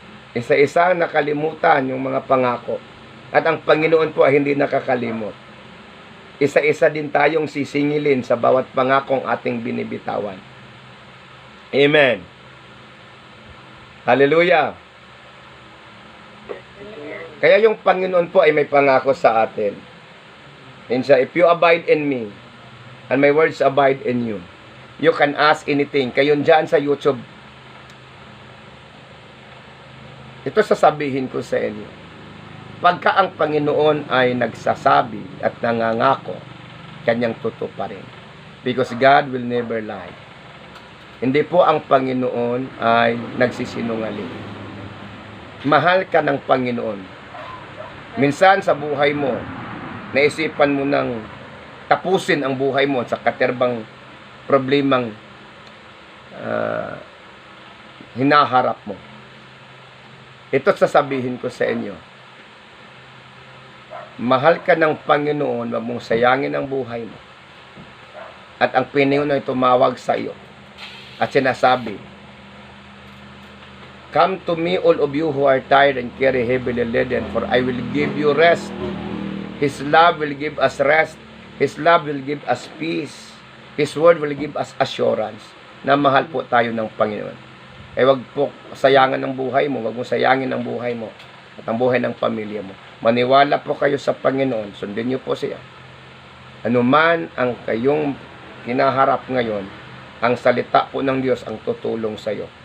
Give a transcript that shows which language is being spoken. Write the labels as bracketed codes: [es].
[tl] Isa-isang nakalimutan yung mga pangako. At ang Panginoon po ay hindi nakakalimot. Isa-isa din tayong sisingilin sa bawat pangakong ating binibitawan. Amen. Hallelujah. Kaya yung Panginoon po ay may pangako sa atin. [en] And siya, if you abide in me, and my words abide in you, you can ask anything. [tl] Kayo dyan sa YouTube, ito sasabihin ko sa inyo. Pagka ang Panginoon ay nagsasabi at nangangako, kanyang tutuparin. [en] Because God will never lie. [tl] Hindi po ang Panginoon ay nagsisinungaling. Mahal ka ng Panginoon. Minsan sa buhay mo, naisipan mo nang tapusin ang buhay mo sa katerbang problemang hinaharap mo. Ito sasabihin ko sa inyo. Mahal ka ng Panginoon, wag mong sayangin ang buhay mo. At ang Panginoon ay tumawag sa iyo. At sinasabi, [en] "Come to me, all of you who are tired and carry heavily laden, for I will give you rest." His love will give us rest. His love will give us peace. His word will give us assurance [tl] na mahal po tayo ng Panginoon. Wag po sayangan ang buhay mo, wag mo sayangin ang buhay mo at ang buhay ng pamilya mo. Maniwala po kayo sa Panginoon, sundin niyo po siya. Ano man ang kayong kinaharap ngayon, ang salita po ng Diyos ang tutulong sa iyo.